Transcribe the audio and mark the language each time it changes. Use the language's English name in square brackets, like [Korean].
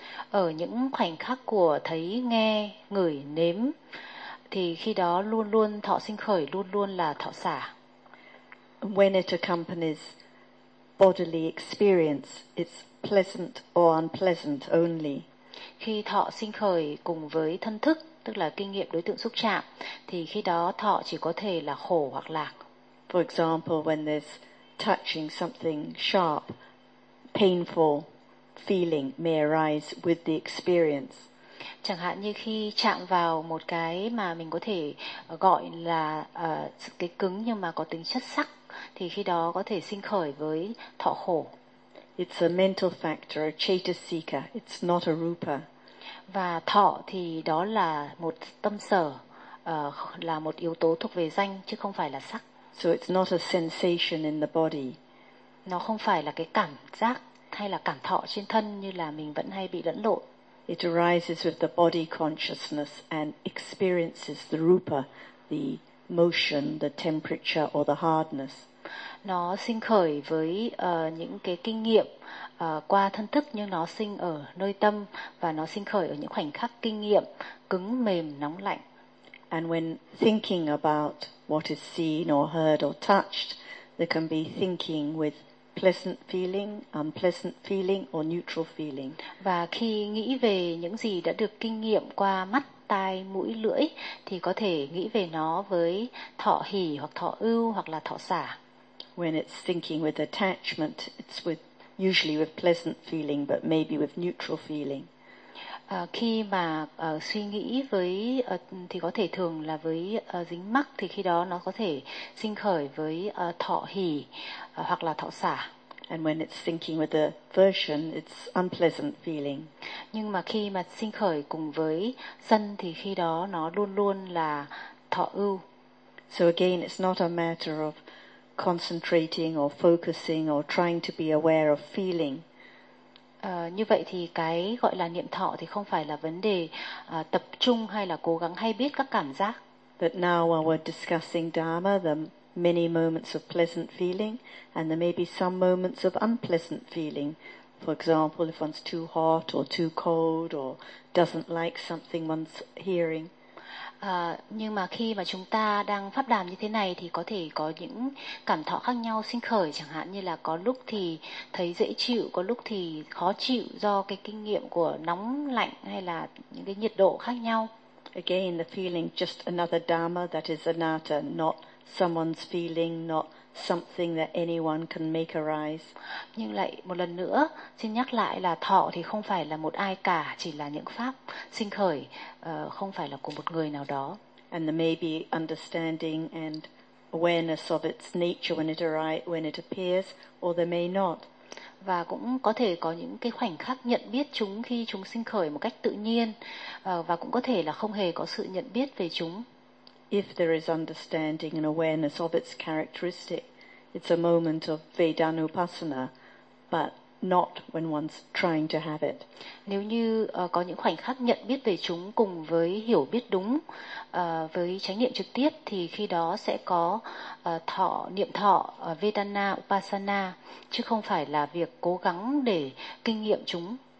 [Vietnamese] Ở những khoảnh khắc của thấy, nghe, ngửi, nếm, thì khi đó luôn luôn thọ sinh khởi, luôn luôn là thọ xả. [English] When it accompanies bodily experience, it's pleasant or unpleasant only. [Vietnamese] Khi thọ sinh khởi cùng với thân thức, tức là kinh nghiệm đối tượng xúc chạm, thì khi đó thọ chỉ có thể là khổ hoặc lạc. [English] For example, when there's touching something sharp, painful feeling may arise with the experience. [Vietnamese] Chẳng hạn như khi chạm vào một cái mà mình có thể gọi là cái cứng nhưng mà có tính chất sắc, thì khi đó có thể sinh khởi với thọ khổ. [English] It's a mental factor, a chetasika. It's not a rupa. [Vietnamese] Và thọ thì đó là một tâm sở, là một yếu tố thuộc về danh chứ không phải là sắc. [English] So it's not a sensation in the body. [Vietnamese] Nó không phải là cái cảm giác hay là cảm thọ trên thân như là mình vẫn hay bị lẫn lộn. [English] It arises with the body consciousness and experiences the rupa, the motion, the temperature or the hardness. [Vietnamese] Nó sinh khởi với những cái kinh nghiệm qua thân thức, nhưng nó sinh ở nơi tâm và nó sinh khởi ở những khoảnh khắc kinh nghiệm cứng, mềm, nóng, lạnh. [English] And when thinking about what is seen or heard or touched, there can be thinking with pleasant feeling, unpleasant feeling or neutral feeling. [Vietnamese] Và khi nghĩ về những gì đã được kinh nghiệm qua mắt, tai, mũi, lưỡi, thì có thể nghĩ về nó với thọ hỷ hoặc thọ ưu hoặc là thọ xả. [English] When it's thinking with attachment, it's with usually with pleasant feeling, but maybe with neutral feeling. [Vietnamese] Khi mà suy nghĩ với thì có thể thường là với dính mắc, thì khi đó nó có thể sinh khởi với thọ hỷ hoặc là thọ xả. [English] And when it's thinking with aversion, it's unpleasant feeling. [Vietnamese] Nhưng mà khi mà sinh khởi cùng với sân thì khi đó nó luôn luôn là thọ ưu. [English] So again, it's not a matter of concentrating or focusing or trying to be aware of feeling. [Vietnamese] Như vậy thì cái gọi là niệm thọ thì không phải là vấn đề tập trung hay là cố gắng hay biết các cảm giác. [English] But now while we're discussing Dharma, the many moments of pleasant feeling, and there may be some moments of unpleasant feeling. For example, if one's too hot or too cold or doesn't like something one's hearing. [Vietnamese] Nhưng mà khi mà chúng ta đang pháp đàm như thế này thì có thể có những cảm thọ khác nhau sinh khởi, chẳng hạn như là có lúc thì thấy dễ chịu, có lúc thì khó chịu do cái kinh nghiệm của nóng lạnh hay là những cái nhiệt độ khác nhau. [English] Again, the feeling just another dharma that is anatta, not someone's feeling, not something that anyone can make arise. [Vietnamese] Nhưng lại một lần nữa xin nhắc lại là thọ thì không phải là một ai cả, chỉ là những pháp sinh khởi, không phải là của một người nào đó. [English] And there may be understanding and awareness of its nature when it arrives, when it appears, or there may not. [Vietnamese] Và cũng có thể có những cái khoảnh khắc nhận biết chúng khi chúng sinh khởi một cách tự nhiên, và cũng có thể là không hề có sự nhận biết về chúng. [English] If there is understanding and awareness of its characteristic, it's a moment of Vedana Upasana, but not when one's trying to have it. [Vietnamese] Nếu như có những khoảnh khắc nhận biết về chúng cùng với hiểu biết đúng với chánh niệm trực tiếp, thì khi đó sẽ có thọ niệm thọ Vedana Upasana, chứ không phải là việc cố gắng để kinh nghiệm chúng.